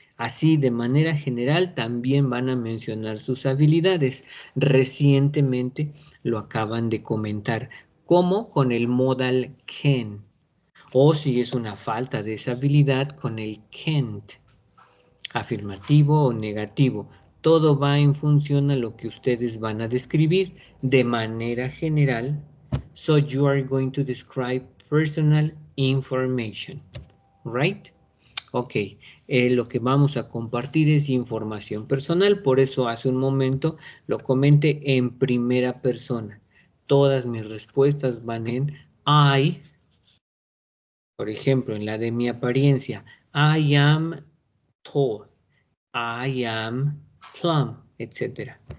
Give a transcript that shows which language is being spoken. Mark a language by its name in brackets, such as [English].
[Spanish] Así, de manera general, también van a mencionar sus habilidades. Recientemente lo acaban de comentar, como con el modal can, o si es una falta de esa habilidad, con el can't, afirmativo o negativo. Todo va en función a lo que ustedes van a describir de manera general. [English] So you are going to describe personal information, right? [Spanish] Ok, lo que vamos a compartir es información personal, por eso hace un momento lo comenté en primera persona. Todas mis respuestas van en I, por ejemplo, en la de mi apariencia, [English] I am tall, I am plump, [Spanish] etc.